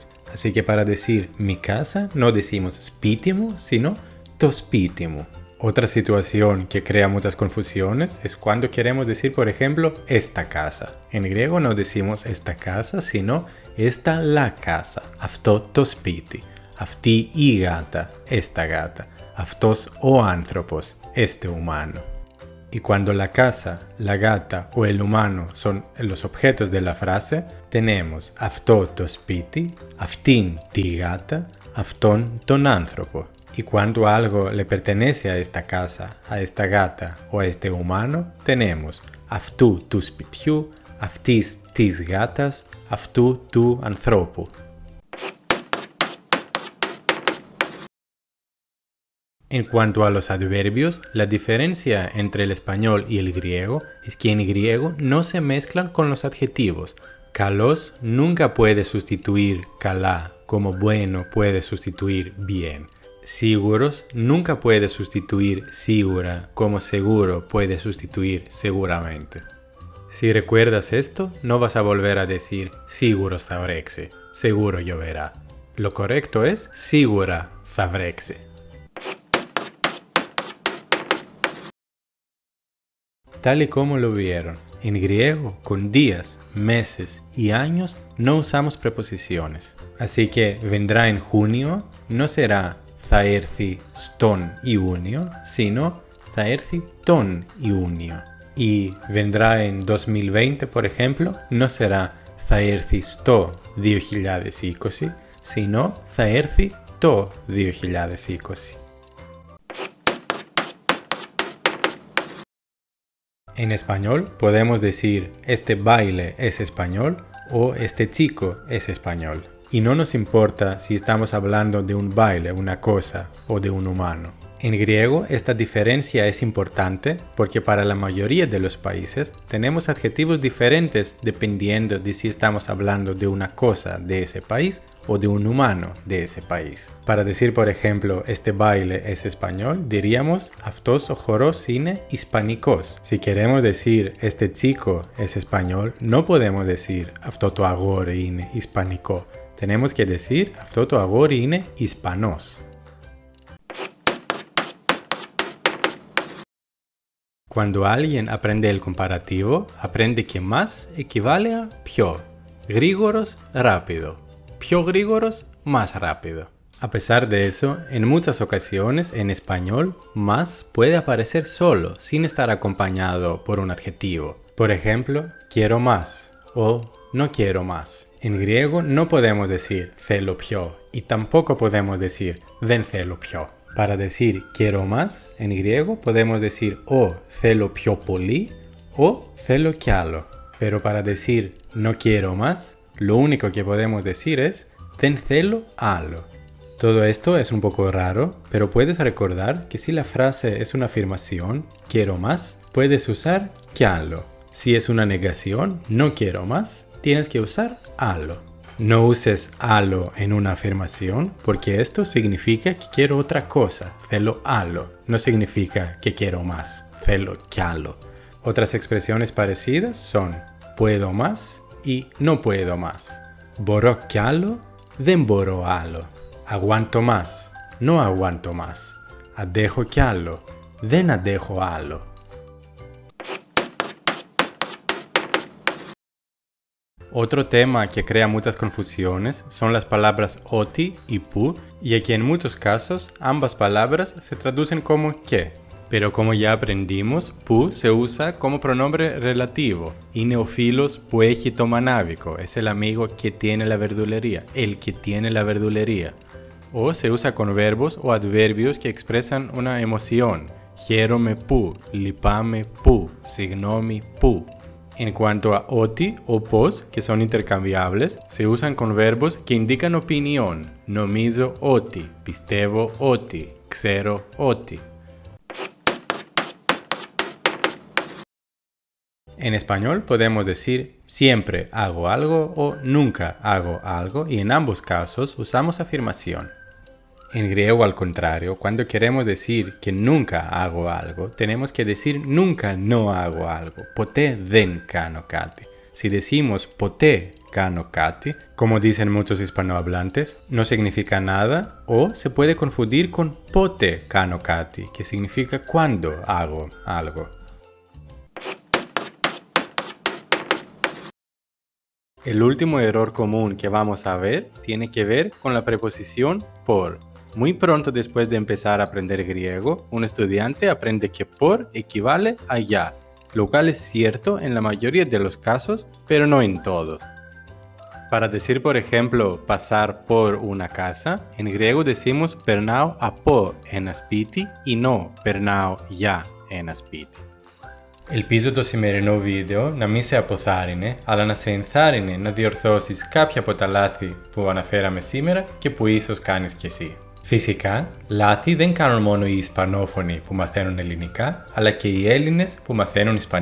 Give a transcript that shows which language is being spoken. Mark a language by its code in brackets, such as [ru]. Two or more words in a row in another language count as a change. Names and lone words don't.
[es] Así que para decir mi casa no decimos spitimo, sino [el] το σπίτι μου. [es] Otra situación que crea muchas confusiones es cuando queremos decir, por ejemplo, esta casa. En griego no decimos esta casa, sino esta la casa. [el] Αυτό το σπίτι. Αυτή η γάτα. [es] Esta gata. [el] Αυτός ο άνθρωπος. [es] Este humano. Y cuando la casa, la gata o el humano son los objetos de la frase, tenemos [el] αυτό το σπίτι, αυτήν τη γάτα, αυτόν τον άνθρωπο. [es] Y cuando algo le pertenece a esta casa, a esta gata o a este humano, tenemos [el] αυτού του σπιτιού, αυτής της γάτας, αυτού του ανθρώπου. [es] En cuanto a los adverbios, la diferencia entre el español y el griego es que en griego no se mezclan con los adjetivos. Kalos nunca puede sustituir kalá, como bueno puede sustituir bien. Siguros nunca puede sustituir sigura, como seguro puede sustituir seguramente. Si recuerdas esto, no vas a volver a decir [el] σίγουρος θα βρέξει, [es] seguro lloverá. Lo correcto es [el] σίγουρα θα βρέξει. [es] Tal y como lo vieron, en griego con días, meses y años no usamos preposiciones. Así que vendrá en junio no será [el] θα έρθει στον Ιούνιο, [es] sino [el] θα έρθει τον Ιούνιο. [es] Y vendrá en 2020, por ejemplo, no será [el] θα έρθει στο 2020, [es] sino [el] θα έρθει το 2020. [es] En español podemos decir este baile es español o este chico es español. Y no nos importa si estamos hablando de un baile, una cosa o de un humano. En griego esta diferencia es importante porque para la mayoría de los países tenemos adjetivos diferentes dependiendo de si estamos hablando de una cosa de ese país o de un humano de ese país. Para decir, por ejemplo, este baile es español, diríamos [el] αυτός ο χορός είναι ισπανικός. [es] Si queremos decir este chico es español, no podemos decir [el] αυτό το αγόρι είναι ισπανικό. [es] Tenemos que decir [el] αυτό το αγόρι είναι ισπανός. [es] Cuando alguien aprende el comparativo, aprende que más equivale a πιο. [el] Γρήγορος, rápido. Πιο γρήγορος, [es] más rápido. A pesar de eso, en muchas ocasiones en español, más puede aparecer solo, sin estar acompañado por un adjetivo. Por ejemplo, quiero más o no quiero más. En griego no podemos decir [el] θέλω πιο [es] y tampoco podemos decir [el] δεν θέλω πιο. [es] Para decir quiero más, en griego podemos decir o [el] θέλω πιο πολύ [es] o [el] θέλω κι άλλο. [es] Pero para decir no quiero más, lo único que podemos decir es [el] δεν θέλω άλλο. [es] Todo esto es un poco raro, pero puedes recordar que si la frase es una afirmación, quiero más, puedes usar [el] κι άλλο. [es] Si es una negación, no quiero más, tienes que usar άλλο. No uses άλλο en una afirmación porque esto significa que quiero otra cosa, [el] θέλω άλλο. [es] No significa que quiero más, [el] θέλω κι άλλο. [es] Otras expresiones parecidas son puedo más y no puedo más. [el] Μπορώ κι άλλο, δεν μπορώ άλλο. [es] Aguanto más, no aguanto más. [el] Αντέχω κι άλλο, δεν αντέχω άλλο. [es] Otro tema que crea muchas confusiones son las palabras oti y pu, y que en muchos casos ambas palabras se traducen como que. Pero como ya aprendimos, pu se usa como pronombre relativo. [el] Είναι ο φίλος που έχει το μανάβικο. [es] Es el amigo que tiene la verdulería. El que tiene la verdulería. O se usa con verbos o adverbios que expresan una emoción. [el] Χαίρομαι που, λυπάμαι που, συγγνώμη που. [es] En cuanto a oti o pos, que son intercambiables, se usan con verbos que indican opinión. [el] Νομίζω ότι, πιστεύω ότι, ξέρω ότι. [es] En español podemos decir siempre hago algo o nunca hago algo y en ambos casos usamos afirmación. En griego, al contrario, cuando queremos decir que nunca hago algo, tenemos que decir nunca no hago algo. [el] Ποτέ δεν κάνω κάτι. [es] Si decimos [el] ποτέ κάνω κάτι, [es] como dicen muchos hispanohablantes, no significa nada o se puede confundir con [el] πότε κάνω κάτι, [es] que significa cuando hago algo. El último error común que vamos a ver tiene que ver con la preposición por. Muy pronto después de empezar a aprender griego, un estudiante aprende que por equivale a ya, lo cual es cierto en la mayoría de los casos, pero no en todos. Para decir, por ejemplo, pasar por una casa, en griego decimos [el] περνάω από ένα σπίτι [es] y no [el] περνάω για ένα σπίτι. Ελπίζω το σημερινό βίντεο να μην σε αποθάρρυνε, αλλά να σε ενθάρρυνε να διορθώσεις κάποια από τα λάθη που αναφέραμε σήμερα και που ίσως κάνεις κι εσύ. Φυσικά, λάθη δεν κάνουν μόνο οι Ισπανόφωνοι που μαθαίνουν ελληνικά, αλλά και οι Έλληνες που μαθαίνουν Ισπανικά.